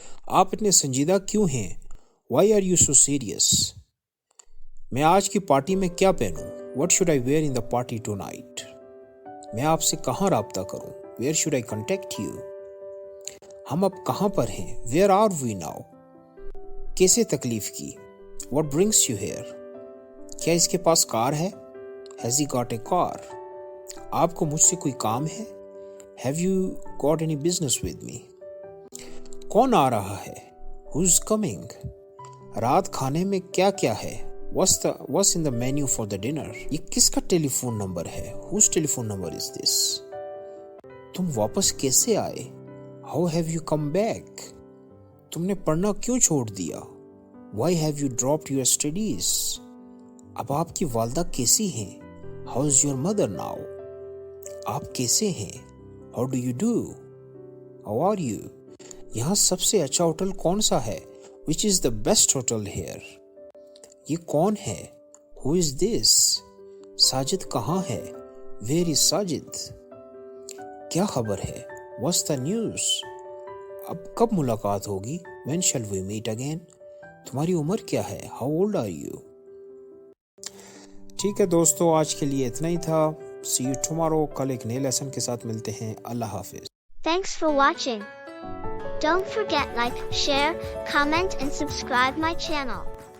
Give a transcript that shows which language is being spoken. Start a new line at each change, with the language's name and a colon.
Hindi: आप इतने संजीदा क्यों हैं?
English: Why are you so serious?
Hindi: मैं आज की पार्टी में क्या पहनूं?
English: What should I wear in the party tonight?
Hindi: मैं आपसे कहाँ राब्ता करूं?
English: Where should I contact you?
Hindi: हम अब कहाँ पर हैं?
English: Where are we now?
Hindi: कैसे तकलीफ की?
English: What brings you here?
Hindi: क्या इसके पास कार है?
English: Has he got a car?
Hindi: आपको मुझसे कोई काम है?
English: Have you got any business with me?
Hindi: कौन आ रहा है?
English: Who's coming?
Hindi: रात खाने में क्या क्या है?
English: What's in the menu for the dinner?
Hindi: ये किसका टेलीफोन नंबर है?
English: Whose telephone number is this?
Hindi: तुम वापस कैसे आए?
English: How have you come back?
Hindi: तुमने पढ़ना क्यों छोड़ दिया?
English: Why have you dropped your studies?
Hindi: अब आपकी वालदा कैसी हैं?
English: How is your mother now?
Hindi: आप कैसे हैं?
English: How do you do? How are you?
Hindi: यहाँ सबसे अच्छा होटल कौन सा है?
English: Which is the best hotel here?
Hindi: ये कौन है?
English: Who is this?
Hindi: साजिद कहाँ है?
English: Where is Sajid?
Hindi: क्या खबर है?
English: What's the news?
Hindi: अब कब मुलाकात होगी?
English: When shall we meet again?
Hindi: तुम्हारी उम्र क्या है?
English: How old are you?
Hindi: ठीक है दोस्तों, आज के लिए इतना ही था।
English: See you tomorrow।
Hindi: कल एक नए लेसन के साथ मिलते हैं। अल्लाह हाफिज।
English: Thanks for watching. Don't forget like, share, comment and subscribe my channel.